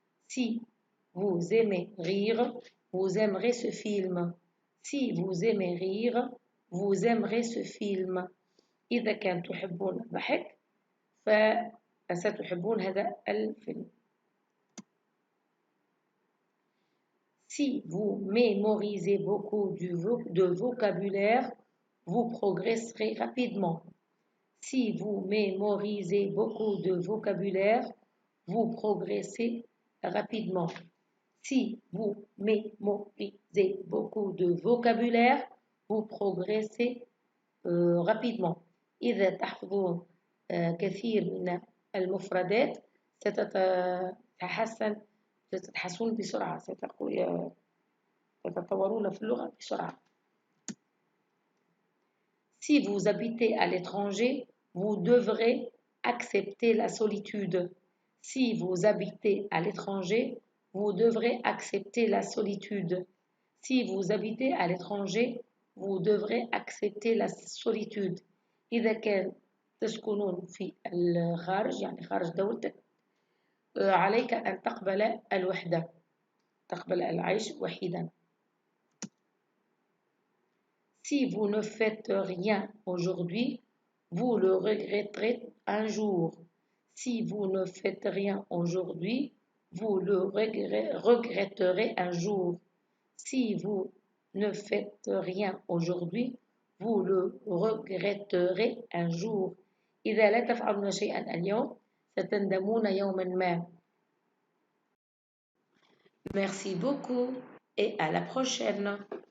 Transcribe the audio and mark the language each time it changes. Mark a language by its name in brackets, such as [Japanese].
[French] Si vous aimez rire vous aimerez ce film. Si vous aimez rire vous aimerez ce film. [Arabic] إذا كان تحبون الضحك فستحبون هذا الفيلم. [French] Si vous mémorisez beaucoup de vocabulaire, vous progresserez rapidement. Si vous mémorisez beaucoup de vocabulaire, vous progressez rapidement. Si vous mémorisez beaucoup de vocabulaire, vous progressez rapidement. [Arabic] إذا تحفظون كثير من المفردات ستتحسنون بسرعة، ستتطورون في اللغة بسرعة. [French] Si vous habitez à l'étranger, vous devrez accepter la solitude. Si vous habitez à l'étranger, vous devrez accepter la solitude. Si vous habitez à l'étranger, vous devrez accepter la solitude. [Arabic] إذا كان تسكنون في الخارج يعني خارج دولتك عليك أن تقبل الوحدة، تقبل العيش وحيدا. [French] Si vous ne faites rien aujourd'hui, vous le regretterez un jour. Si vous ne faites rien aujourd'hui, vous le regretterez un jour. Si vous ne faites rien aujourd'hui, vous le regretterez un jour. [Arabic] إذا لا تفعلون شيئا اليوم ستندمون يوما ما. [French] Merci beaucoup et à la prochaine.